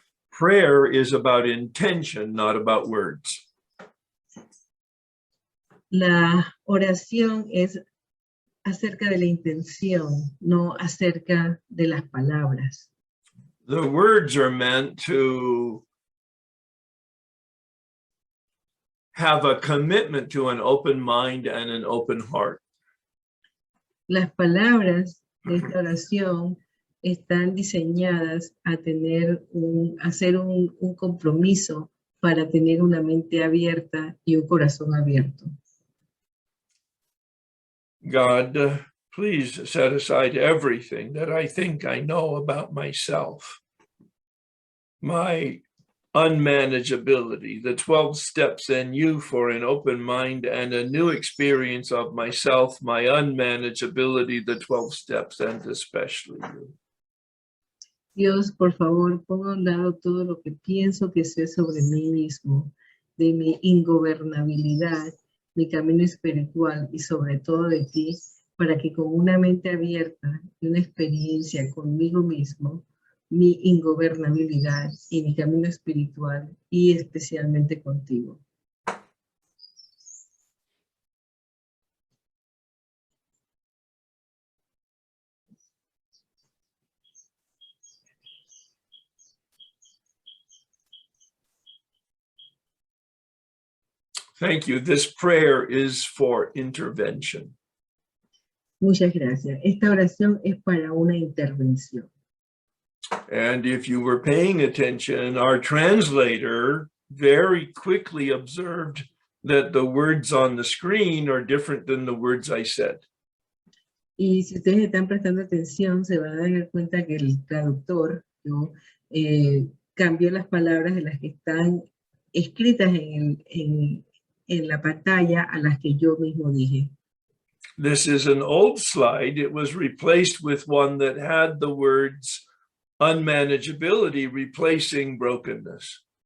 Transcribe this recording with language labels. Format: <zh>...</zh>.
<en>Prayer is about intention, not about words.</en> <es>La oración es acerca de la intención, no acerca de las palabras.</es> <en>The words are meant to have a commitment to an open mind and an open heart.</en> <es>Las palabras de esta oración están diseñadas a hacer un compromiso para tener una mente abierta y un corazón abierto.</es> <en>God, Please set aside everything that I think I know about myself. My unmanageability, the 12 steps and you for an open mind and a new experience of myself, my unmanageability, the 12 steps, and especially you.</en> <es>Dios, por favor, ponga a un lado todo lo que pienso que sé sobre mí mismo, de mi ingobernabilidad, mi camino espiritual y sobre todo de ti, para que con una mente abierta y una experiencia conmigo mismo, mi ingobernabilidad y mi camino espiritual y especialmente contigo.</es> <en>Thank you. This prayer is for intervention.</en> <es>Muchas gracias. Esta oración es para una intervención.</es> <en>And if you were paying attention, our translator very quickly observed that the words on the screen are different than the words I said.</en> <es>Y si ustedes están prestando atención, se van a dar cuenta que el traductor cambió las palabras de las que están escritas en la pantalla a las que yo mismo dije.</es> <en>This is an old slide. It was replaced with one that had the words unmanageability replacing brokenness.</en>